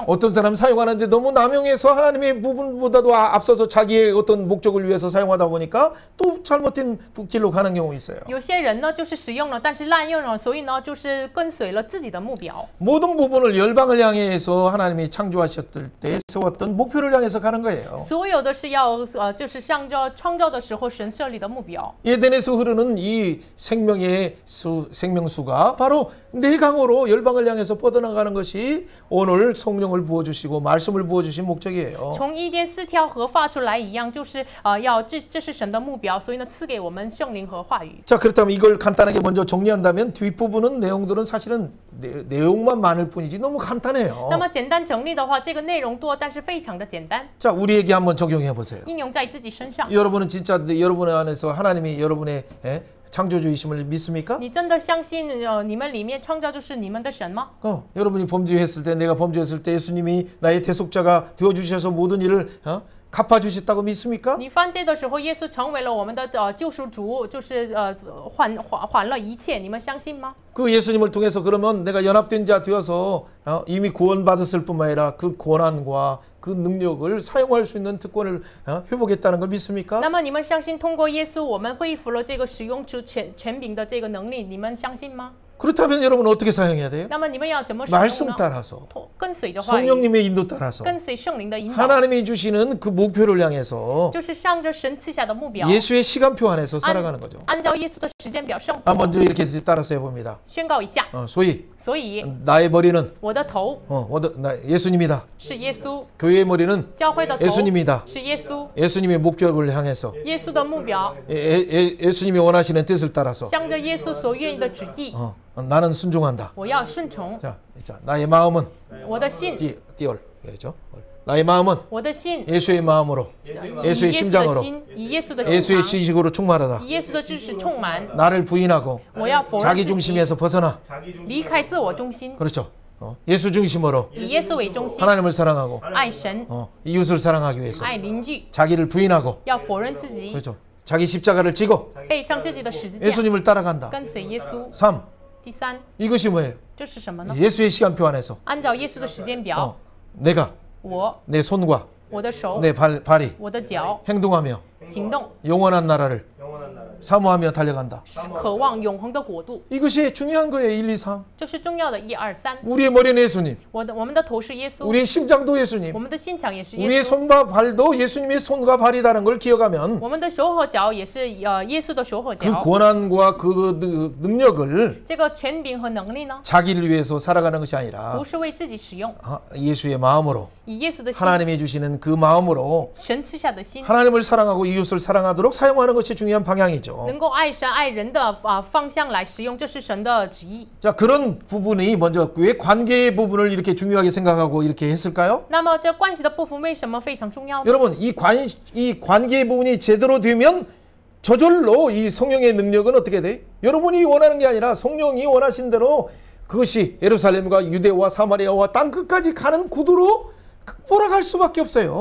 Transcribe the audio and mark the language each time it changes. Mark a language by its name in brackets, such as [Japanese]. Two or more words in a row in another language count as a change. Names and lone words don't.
[Korean] 어떤 사람 사용하는데 너무 남용해서 하나님의 부분보다도 앞서서 자기의 어떤 목적을 위해서 사용하다 보니까 또 잘못된 길로 가는 경우 있어요. [Chinese] 有些人呢就是使用了，但是滥用了，所以呢就是跟随了自己的目标。 [Korean] 모든 부분을 열방을 향해서 하나님이 창조하셨을 때 세웠던 목표를 향해서 가는 거예요. [Chinese] 所有的是要就是向着创造的时候神设立的目标。 [Korean] 에덴에서 흐르는 이 생명수가 바로 내 강으로 열방을 향해서 뻗어나가는 것이 오늘 성령을 부어주시고 말씀을 부어주신 목적이에요. [Chinese] 从伊甸四条河发出来一样，就是这是神的目标，所以呢赐给我们圣灵和话语。 [Korean] 자, 그렇다면 이걸 간단하게 먼저 정리한다면 뒷부분은 내용들은 사실은 내용만 많을 뿐이지 너무 간단해요. [Chinese] 那么简单整理的话，这个内容多，但是非常的简单， [Korean] 자, 우리에게 한번 적용해 보세요. [Chinese] 应用在自己身上。 [Korean] 여러분은 진짜 여러분의 안에서 하나님이 여러분의 창조주이심을 믿습니까? [Chinese] 你真的相信你们里面创造就是你们的神吗？ [Korean] 여러분이 범죄했을 때 내가 범죄했을 때 예수님이 나의 대속자가 되어주셔서 모든 일을 갚아주셨다고 믿습니까? [Chinese] 你犯罪的时候，耶稣成为了我们的救赎主，就是还了一切，你们相信吗？ [Korean] 그 예수님을 통해서 그러면 내가 연합된 자 되어서 이미 구원받았을 뿐만 아니라 그 권한과 그 능력을 사용할 수 있는 특권을 회복했다는 걸 믿습니까? [Chinese] 那么你们相信通过耶稣，我们恢复了这个使用出权柄的这个能力，你们相信吗？ [Korean] 그렇다면 여러분은 어떻게 사용해야 돼요? [Chinese] 那么你们要怎么使用 [Korean] 말씀 [Chinese] 呢？ [Korean] 따라서 [Chinese] 跟随着话语， [Korean] 성령님의 인도 따라서 [Chinese] 跟随圣灵的引导， [Korean] 하나님이 주시는 그 목표를 향해서 [Chinese] 就是向着神赐下的目标， [Korean] 예수의 시간표 안에서 살아가는 거죠. [Chinese] 按照耶稣的时间表生活。 [Korean] 먼저 이렇게 따라서 해봅니다. [Chinese] 宣告一下， [Korean] 소위 [Chinese] 所以 [Korean] 나의 머리는 [Chinese] 我的头 [Korean] 예수님이다. [Chinese] 是耶稣， [Korean] 교회의 머리는 [Chinese] 教会的头 [Korean] 예수님이다. [Chinese] 是耶稣， [Korean] 예수님의 목표를 향해서 [Chinese] 耶稣的目标 [Korean] 예수님이 원하시는 뜻을 따라서 [Chinese] 向着耶稣所愿意的旨意， [Korean] 나는 순종한다. [Chinese] 我要顺从。 [Korean] 자, 나의 마음은 [Chinese] 我的心， [Korean] 띠올. 나의 마음은 [Chinese] 我的心， [Korean] 예수의 마음으로 [Chinese] 以 [Korean] 예수의 [Chinese] 耶稣的 [Korean] 심장으로 [Chinese] 心，以耶稣的心 [Korean] 예수의 [Chinese] 肠， [Korean] 지식으로 충만하다. [Chinese] 以耶稣的知识充满。 [Korean] 나를 부인하고 [Chinese] 我要否认 [Korean] 자기 [Chinese] 自己， [Korean] 중심에서 벗어나. [Chinese] 离开自我中心， [Korean] 그렇죠. 예수 중심으로 [Chinese] 以耶稣为中心， [Korean] 하나님을 사랑하고 [Chinese] 爱神， [Korean] 이웃을 사랑하기 위해서 [Chinese] 爱邻居， [Korean] 자기를 부인하고 [Chinese] 要否认自己， [Korean] 그렇죠. 자기 십자가를 지고 [Chinese] 背上自己的十字架， [Korean] 예수님을 따라간다. [Chinese] 跟随耶稣。 [Korean] 3. [Chinese] 第三， [Korean] 이것이 뭐예요? [Chinese] 这是什么呢？ [Korean] 예수의 시간표 안에서 [Chinese] 按照耶稣的时间表， [Korean] 내가 [Chinese] 我 [Korean] 내 손과 [Chinese] 的手， [Korean] 내 발이 [Chinese] 我的脚， [Korean] 행동하며 [Chinese] 行动， [Korean] 영원한 나라를 사모하며 달려간다. [Chinese] 渴望永恒的国度， [Korean] 이것이 중요한 거예요. 1, 2, 3. [Chinese] 这是重要的。1、2、3， [Korean] 우리의 머리는 예수님, [Chinese] 我们的头是耶稣， [Korean] 우리의 심장도 예수님, [Chinese] 我们的心肠也是 [Korean] 우리의 [Chinese] 耶稣， [Korean] 손과 발도 예수님의 손과 발이라는 걸 기억하면 [Chinese] 我们的手和脚也是耶稣的手和 [Korean] 그 [Chinese] 脚。 [Korean] 권한과 그 능력을 [Chinese] 这个权柄和能力呢， [Korean] 자기를 위해서 살아가는 것이 아니라 [Chinese] 不是为自己使用， [Korean] 예수의 마음으로 [Chinese] 以耶稣的心， [Korean] 하나님이 주시는 그 마음으로 [Chinese] 神赐下的心， [Korean] 하나님을 사랑하고 이웃을 사랑하도록 사용하는 것이 중요한 방향이죠. [Chinese] 能够爱神爱人的方向来使用，这是神的旨意。 [Korean] 자, 그런 부분이 먼저 왜 관계의 부분을 이렇게 중요하게 생각하고 이렇게 했을까요? [Chinese] 那么这关系的部分为什么非常重要呢？ [Korean] 여러분, 이 관계의 부분이 제대로 되면 저절로 이 성령의 능력은 어떻게 돼? 여러분이 원하는 게 아니라 성령이 원하신 대로 그것이 예루살렘과 유대와 사마리아와 땅 끝까지 가는 구도로 몰아갈 수밖에 없어요.